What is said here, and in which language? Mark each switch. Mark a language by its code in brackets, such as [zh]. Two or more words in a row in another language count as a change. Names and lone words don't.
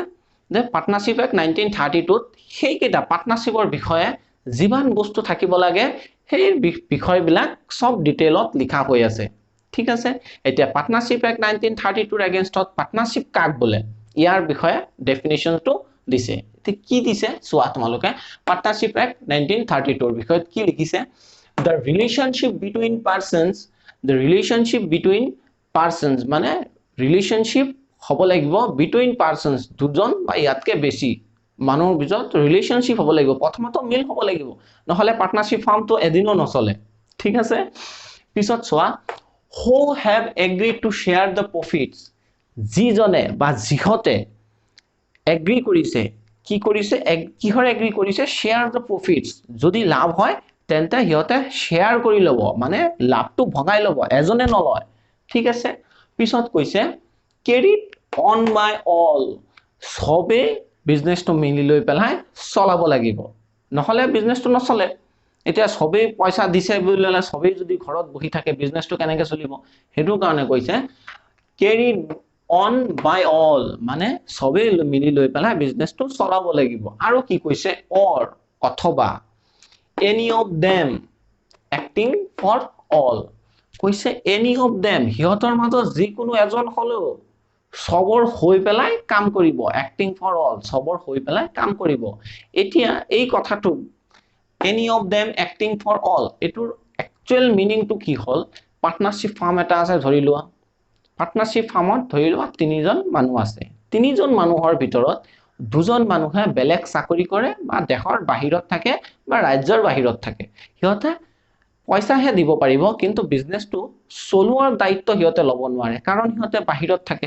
[as] যে [en] partnership act 1932 [as] সেইকেইটা পাৰ্টনাৰশ্বিপৰ বিষয়ে যিমান বস্তু থাকিব লাগে সেই বিষয়বিলাক সব ডিটেইলত লিখা হৈ আছে, ঠিক আছে। এতিয়া [en] partnership act 1932 [as] এগেইনষ্টত পাৰ্টনাৰশ্বিপ কাক বোলে ইয়াৰ বিষয়ে ডেফিনিশনটো দিছে। কি দিছে চোৱা তোমালোকে [en] partnership act 1932 [as] বিষয়ত কি লিখিছে, [en] the relationship between persons মানে ৰিলেশনশিপ [as] হ'ব লাগিব [en] between persons, [as] দুজন বা ইয়াতকে বেছি মানুহৰ ভিতৰত ৰিলেশনশিপ হ'ব লাগিব, প্ৰথমত মিল হ'ব লাগিব, নহলে পাৰ্টনাৰশ্বিপ ফাৰ্মটো এদিনো নচলে, ঠিক আছে। পিছত চোৱা [en] who have agreed to share the profits, [as] যিজনে বা যিহতে এগ্ৰি কৰিছে, কি কৰিছে, কিহৰ এগ্ৰি কৰিছে, [en] share the profits, [as] যদি লাভ হয় তেন্তে সিহতে শেয়াৰ কৰি ল'ব, মানে লাভটো ভগাই ল'ব, এজনে নলয়, ঠিক আছে। পিছত কৈছে [en] carried on by all, [as] সবে বিজনেসটো মিলি লৈ পেলাই চলাব লাগিব, নহলে বিজনেসটো নচলে। এতিয়া সবেই পইচা দিছে বুলিলে সবেই যদি ঘৰত বহি থাকে বিজনেসটো কেনেকে চলিব, হেতু কাৰণে কৈছে [en] carried on by all, [as] মানে সবেই মিলি লৈ পেলাই বিজনেসটো চলাব লাগিব। আৰু কি কৈছে or অথবা [en] any of them acting for all, [as] কৈছে [en] any of them [as] সিহঁতৰ মাজত যিকোনো এজন হলেও সবৰ হৈ পেলাই কাম কৰিব, [en] acting for all [as] সবৰ হৈ পেলাই কাম কৰিব। এতিয়া এই কথাটো [en] any of them acting for all [as] এটোৰ [en] actual meaning [as] to কি হল, পাৰ্টনাৰশ্বিপ ফাৰ্ম এটা আছে ধৰি লোৱা, পাৰ্টনাৰশ্বিপ ফাৰ্মত ধৰি লোৱা তিনিজন মানুহ আছে, তিনিজন মানুহৰ ভিতৰত দুজন মানুহে বেলেগ চাকৰি কৰে বা দেশৰ বাহিৰত থাকে বা ৰাজ্যৰ বাহিৰত থাকে, সিহঁতে পইচাহে দিব পাৰিব কিন্তু বিজনেসটো চলোৱাৰ দায়িত্ব সিহঁতে ল'ব নোৱাৰে কাৰণ সিহঁতে বাহিৰত থাকে।